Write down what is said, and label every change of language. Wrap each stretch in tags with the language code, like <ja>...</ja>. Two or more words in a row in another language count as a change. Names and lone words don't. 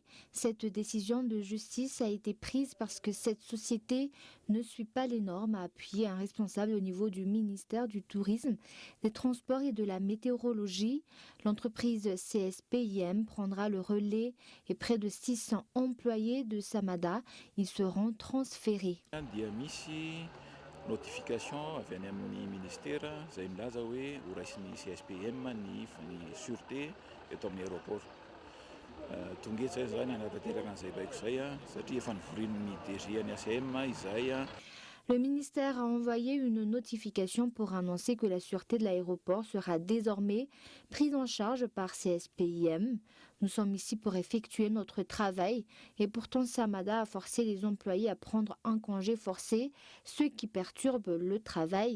<fr>Cette décision de justice a été prise parce que cette société ne suit pas les normes, a appuyé un responsable au niveau du ministère du Tourisme, des Transports et de la Météorologie. L'entreprise CSPIM prendra le relais et près de 600 employés de Samada, ils seront transférés.</fr> <mg>Notification avy any amin'ny ministera izay milaza hoe ho raisin'ny CSPM ny sûreté eto amin'ny aéroport. Tonga eto zany hanatanteraka an'izay baiko izay satria efa nivorin'ny DG any ACM izay.</mg> <fr>Le ministère a envoyé une notification pour annoncer que la sûreté de l'aéroport sera désormais prise en charge par CSPIM. Nous sommes ici pour effectuer notre travail et pourtant Samada a forcé les employés à prendre un congé forcé, ce qui perturbe le travail.</fr>